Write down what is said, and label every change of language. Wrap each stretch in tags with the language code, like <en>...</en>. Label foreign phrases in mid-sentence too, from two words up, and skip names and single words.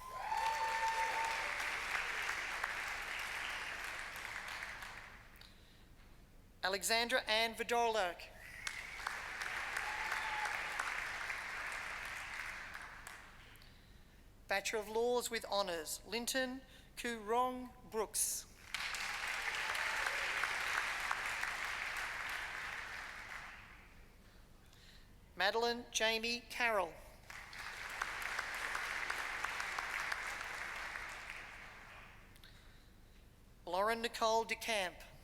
<en>Alexandra Ann Vidorlak. Bachelor of Laws with Honours, Linton Kurong Brooks. Madeline Jamie Carroll. Lauren Nicole DeCamp.</en>